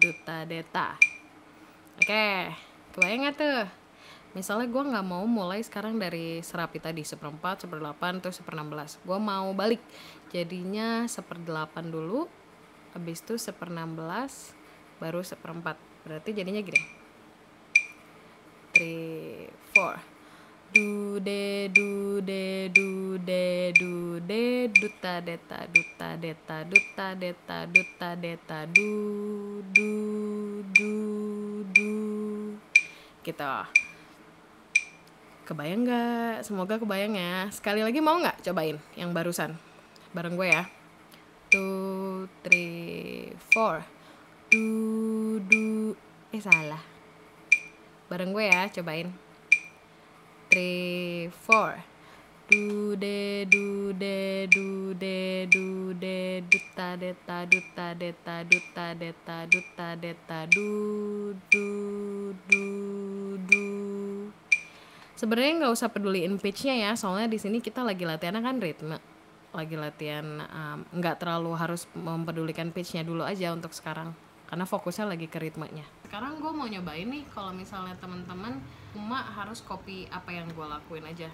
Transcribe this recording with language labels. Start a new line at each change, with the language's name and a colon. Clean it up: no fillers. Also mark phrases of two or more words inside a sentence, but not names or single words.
Indonesian: duta deta. Oke, kebayang gak tuh? Misalnya gue nggak mau mulai sekarang dari serapi tadi 1/4, 1/8, terus 1/16. Gue mau balik, jadinya 1/8 dulu, habis itu 1/16, baru 1/4. Berarti jadinya gini. 3, 4. Du de du de du de du de duta deta duta deta duta deta duta deta du gitu. Kebayang nggak? Semoga kebayang ya. Sekali lagi mau nggak cobain yang barusan bareng gue ya. 2, 3, 4. Salah. Bareng gue ya, cobain. 3, 4. Du de du de du de du de duta deta duta deta duta deta duta deta du. Sebenarnya nggak usah peduliin pitch-nya ya, soalnya di sini kita lagi latihan kan ritme, lagi latihan, nggak terlalu harus mempedulikan pitch-nya dulu aja untuk sekarang, karena fokusnya lagi ke ritmenya. Sekarang gue mau nyobain nih, kalau misalnya teman-teman cuma harus copy apa yang gue lakuin aja.